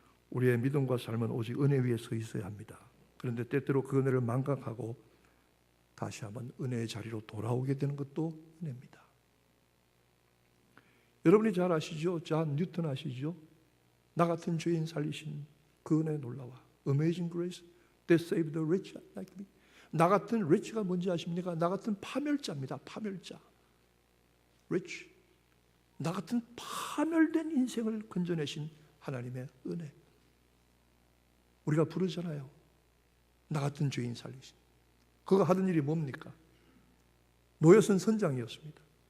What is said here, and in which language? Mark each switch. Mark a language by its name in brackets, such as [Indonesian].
[Korean] 우리의 믿음과 삶은 오직 은혜 위에 서 있어야 합니다. 그런데 때때로 그 은혜를 망각하고 다시 한번 은혜의 자리로 돌아오게 되는 것도 은혜입니다. 여러분이 잘 아시죠? 존 뉴턴 아시죠? 나 같은 죄인 살리신 그 은혜 놀라워. [English] Amazing grace that saved the rich like me. [Korean] 나 같은 rich가 뭔지 아십니까? 나 같은 파멸자입니다. 파멸자. rich. 나 같은 파멸된 인생을 건져내신 하나님의 은혜. 우리가 부르잖아요. 나 같은 죄인 살리신. 그가 하던 일이 뭡니까? 노예선 선장이었습니다.